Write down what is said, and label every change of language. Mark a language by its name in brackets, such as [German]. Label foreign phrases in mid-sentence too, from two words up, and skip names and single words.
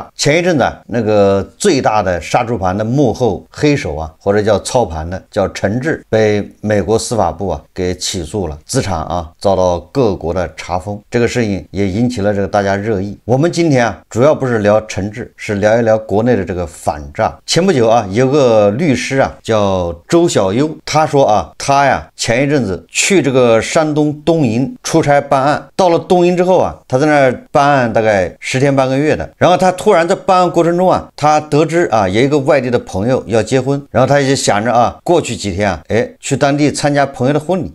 [Chinese] 前一阵子那个最大的杀猪盘的幕后黑手啊，或者叫操盘的，叫陈志，被美国司法部啊给起訴了，资产啊遭到各国的查封。这个事情也引起了这个大家热议。我们今天啊，主要不是聊陈志，是聊一聊国内的这个反诈。前不久啊，有个律師啊叫周小優，他說啊，他呀前一陣子去這個山東東營出差辦案，到了東營之後啊，他在那兒辦案大概10天半個月的，然後他突然在辦案過程中啊，他得知啊有一個外地的朋友要結婚，然後他就想着啊，過去幾天啊，去當地參加朋友的婚禮。